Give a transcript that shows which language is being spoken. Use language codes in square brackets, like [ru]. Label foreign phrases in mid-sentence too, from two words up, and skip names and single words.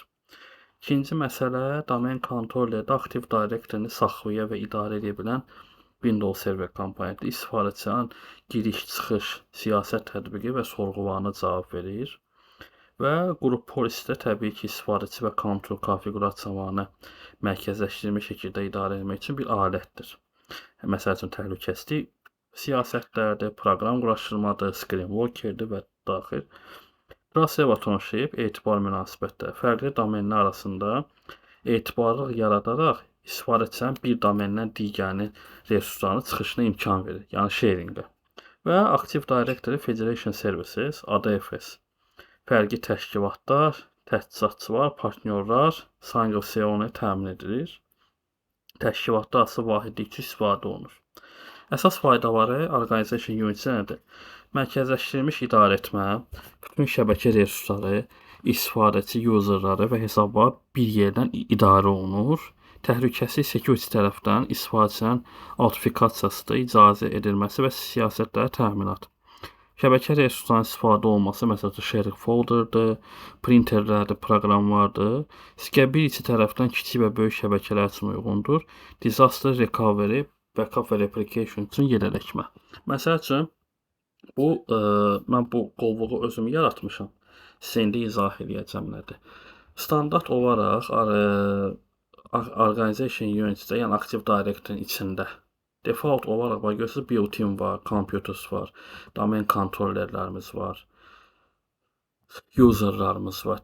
[az] İkinci məsələ, domen kontrollerdə Active Directory-ni saxlaya və idarə edə bilən Windows Server komponenti istifadəçinin giriş, çıxış, siyasət tətbiqi və sorğularına cavab verir. Və qrup polisdə təbii ki, istifadəçi və kontrol konfiqurasiyalarını mərkəzləşdirilmiş şəkildə idarə etmək üçün bir alətdir. Məsəl üçün təhlükəsizlik siyasətlərdir, proqram quraşdırmadır, [en] screen walkerdir [az] və daxil. [en] Trust-Relationship, [az] etibar münasibətləri fərqli domenlər arasında etibarlıq yaradaraq istifadəçinin bir domendən digərinin resurslarının çıxışına imkan verir, yəni sharingə. Və Active Directory Federation Services, ADFS, fərqli təşkilatlar, təchizatçılar, partnyorlar, [en] single sign-onu [az] təmin edilir. Təşkilatda asıl vahidlik üçün istifadə olunur. Əsas faydaları [en] Organization Unity [az] nədir? Mərkəzləşdirilmiş idarə etmə, bütün şəbəkə resursları, istifadəçi userları və hesablar bir yerdən idarə olunur. Təhlükəsizlik security tərəfdən istifadəçinin autentikasiyasıdır, icazə edilməsi və siyasətlərə təminat. Şəbəkə resurslarının istifadə olması, məsələn, [en] sharing folderdır, [az] printerlərdir, proqramlardır. Scalability tərəfdən kiçik və böyük şəbəkələr üçün uyğundur. [en] Disaster recovery, [az] backup və replication üçün yedələkmə. Məsəl üçün, mən bu qovluğu özüm yaratmışam. Sizə indi izah edəcəm nədir. Standart olaraq [en] Organization Unity-də, [az] yəni Active Directory-nin içində default olaraq görürsünüz, built-in var, computers var, domain kontrollerlərimiz var, userlarımız var.